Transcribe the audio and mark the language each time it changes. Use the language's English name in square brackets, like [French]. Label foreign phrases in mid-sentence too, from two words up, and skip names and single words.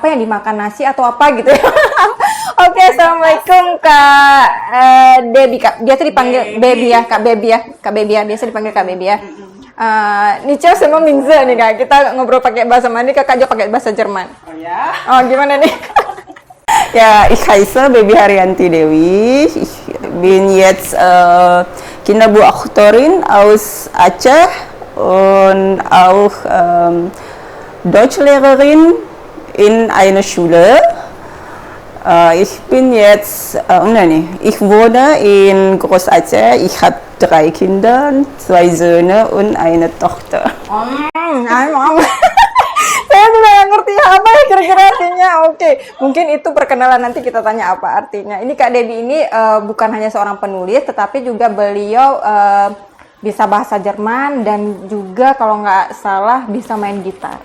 [Indonesian] Apa yang dimakan, nasi atau apa gitu ya? Oke, Assalamualaikum Kak Debbie. Kak biasa dipanggil Baby ya, Kak Baby ya. Kak Baby ya, biasa dipanggil Kak Baby ya. Nico sama Minze nih Kak, kita ngobrol pakai bahasa Mandi, Kakak juga pakai bahasa Jerman. Oh ya? Oh, gimana nih? [German] Ja, ich heiße Baby Haryanti Dewi. Ich bin jetzt Kinderbuchautorin aus Aceh und auch Deutschlehrerin in einer Schule. Ich bin jetzt, ich wohne in Groß Aceh. Ich habe 3 Kinder, 2 Söhne und eine Tochter. [Indonesian] Saya juga nggak ngerti apa ya kira-kira artinya. Oke, mungkin itu perkenalan, nanti kita tanya apa artinya. Ini Kak Debbie ini bukan hanya seorang penulis, tetapi juga beliau bisa bahasa Jerman dan juga kalau nggak salah bisa main gitar.